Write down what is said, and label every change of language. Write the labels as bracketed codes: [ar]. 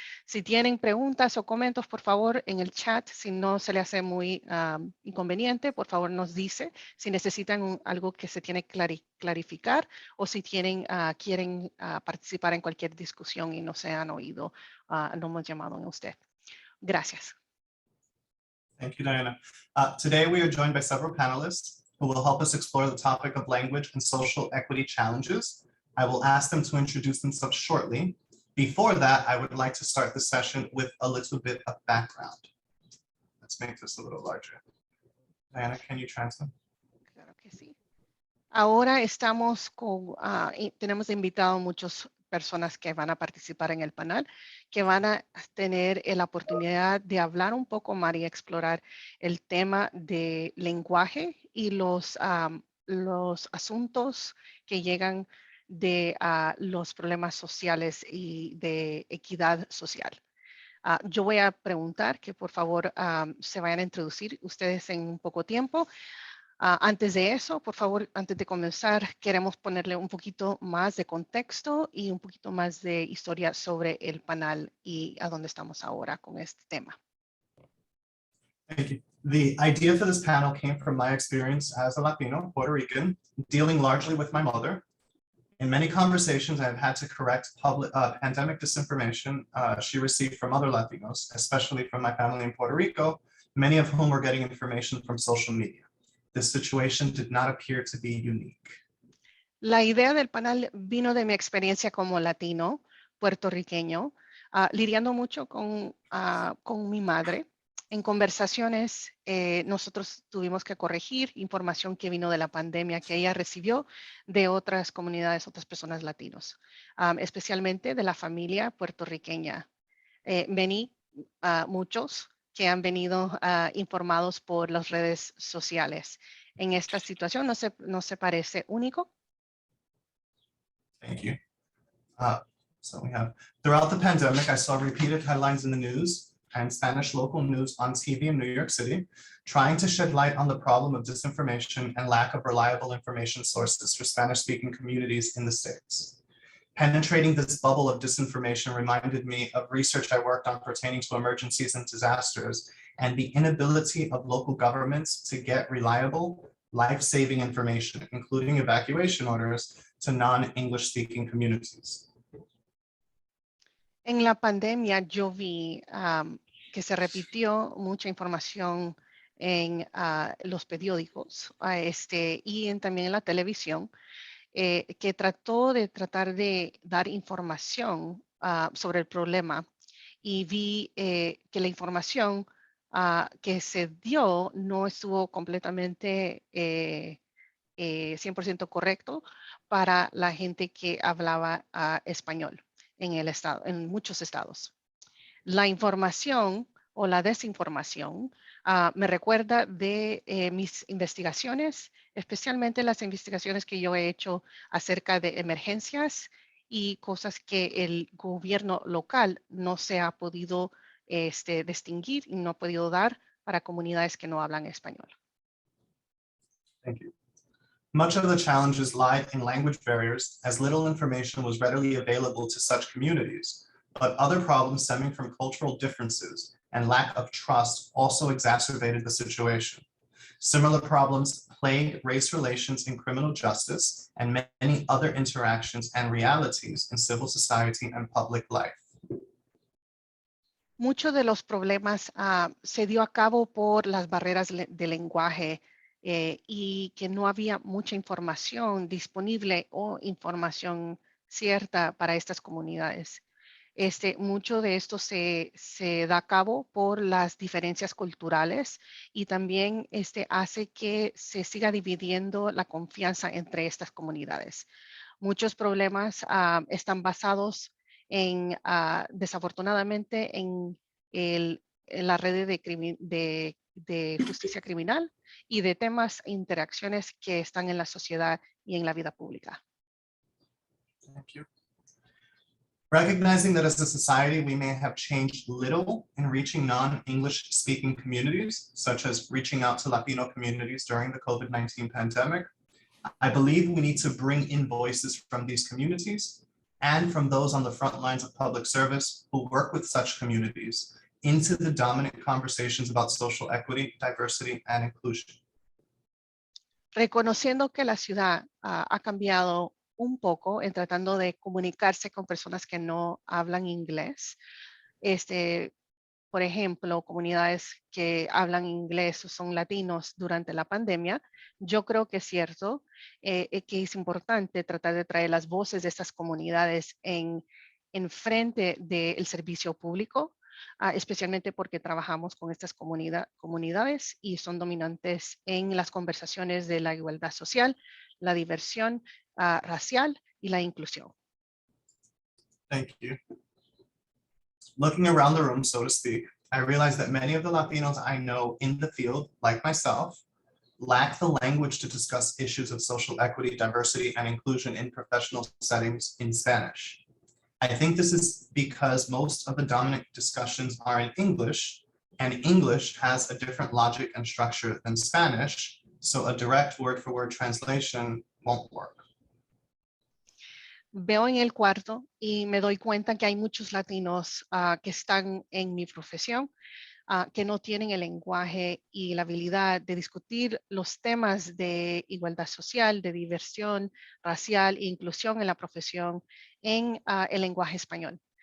[es] Si tienen preguntas o comentarios, por favor, en el chat, si no se le hace muy inconveniente, por favor nos dice si necesitan algo que se tiene que clarificar o si quieren participar en cualquier discusión y no se han oído, no hemos llamado a usted. Gracias. [en] Thank you, Diana. Today we are joined by several panelists who will help us explore the topic of language and social equity challenges. I will ask them to introduce themselves shortly. Before that, I would like to start the session with a little bit of background. Let's make this a little larger. Diana, can you translate? [es] Claro que sí. Ahora estamos tenemos invitado muchas personas que van a participar en el panel, que van a tener la oportunidad de hablar un poco más y explorar el tema de lenguaje y los asuntos que llegan de los problemas sociales y de equidad social. Yo voy a preguntar que por favor se vayan a introducir ustedes en un poco tiempo. Antes de eso, por favor, antes de comenzar, queremos ponerle un poquito más de contexto y un poquito más de historia sobre el panel y a dónde estamos ahora con este tema. [en] Thank you. The idea for this panel came from my experience as a Latino Puerto Rican, dealing largely with my mother. In many conversations, I've had to correct pandemic disinformation she received from other Latinos, especially from my family in Puerto Rico, many of whom were getting information from social media. This situation did not appear to be unique. [es] La idea del panel vino de mi experiencia como latino puertorriqueño, lidiando mucho con mi madre. En conversaciones, nosotros tuvimos que corregir información que vino de la pandemia que ella recibió de otras comunidades, otras personas latinos, especialmente de la familia puertorriqueña. Muchos que han venido informados por las redes sociales. En esta situación no se parece único. [en] Thank you. So we have, throughout the pandemic, I saw repeated headlines in the news and Spanish local news on TV in New York City, trying to shed light on the problem of disinformation and lack of reliable information sources for Spanish-speaking communities in the States. Penetrating this bubble of disinformation reminded me of research I worked on pertaining to emergencies and disasters and the inability of local governments to get reliable, life-saving information, including evacuation orders, to non-English speaking communities. [es] En la pandemia yo vi que se repitió mucha información en los periódicos y también en la televisión, que tratar de dar información sobre el problema, y vi que la información que se dio no estuvo completamente 100% correcto para la gente que hablaba español en muchos estados. La información o la desinformación me recuerda de mis investigaciones, especialmente las investigaciones que yo he hecho acerca de emergencias y cosas que el gobierno local no se ha podido distinguir y no ha podido dar para comunidades que no hablan español. [en] Thank you. Much of the challenges lied in language barriers, as little information was readily available to such communities, but other problems stemming from cultural differences and lack of trust also exacerbated the situation. Similar problems plague race relations in criminal justice and many other interactions and realities in civil society and public life. [es] Muchos de los problemas se dio a cabo por las barreras de lenguaje y que no había mucha información disponible o información cierta para estas comunidades. Mucho de esto se da a cabo por las diferencias culturales y también hace que se siga dividiendo la confianza entre estas comunidades. Muchos problemas están basados desafortunadamente en la red de justicia criminal y de temas e interacciones que están en la sociedad y en la vida pública. [en] Thank you. Recognizing that as a society, we may have changed little in reaching non-English speaking communities, such as reaching out to Latino communities during the COVID-19 pandemic, I believe we need to bring in voices from these communities and from those on the front lines of public service who work with such communities into the dominant conversations about social equity, diversity, and inclusion. [es] Reconociendo que la ciudad ha cambiado un poco en tratando de comunicarse con personas que no hablan inglés. Por ejemplo, comunidades que hablan inglés o son latinos durante la pandemia, yo creo que es cierto que es importante tratar de traer las voces de estas comunidades en frente del servicio público, especialmente porque trabajamos con estas comunidades y son dominantes en las conversaciones de la igualdad social, la diversión racial y la inclusión. [en] Thank you. Looking around the room, so to speak, I realize that many of the Latinos I know in the field, like myself, lack the language to discuss issues of social equity, diversity, and inclusion in professional settings in Spanish. I think this is because most of the dominant discussions are in English, and English has a different logic and structure than Spanish, so a direct word-for-word translation won't work. [es] Veo en el cuarto y me doy cuenta que hay muchos latinos que están en mi profesión, que no tienen el lenguaje y la habilidad de discutir los temas de igualdad social, de diversión racial e inclusión en la profesión en el lenguaje español.